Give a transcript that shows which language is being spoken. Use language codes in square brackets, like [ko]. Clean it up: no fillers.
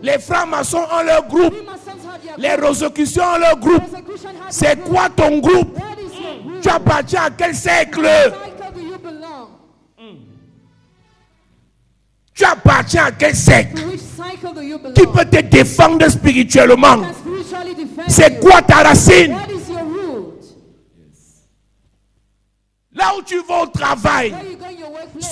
[fr] Les francs-maçons ont leur groupe. [en] Freemasons have their [fr] Les [en] group. [fr] Rosicruciens ont leur groupe. [en] Persecution has [fr] C'est [en] their group. [fr] quoi ton groupe? [en] What is your group? [fr] Tu appartiens à quel cercle? [en] What cycle do you belong? [fr] Tu appartiens à quel cercle? [en] To which cycle do you belong? [fr] Qui peut te défendre spirituellement? [en] Can spiritually defend [fr] C'est [en] you? [fr] quoi ta racine? [en] What is your root? [fr] Là où tu vas au travail, [en] Where you go in your workplace?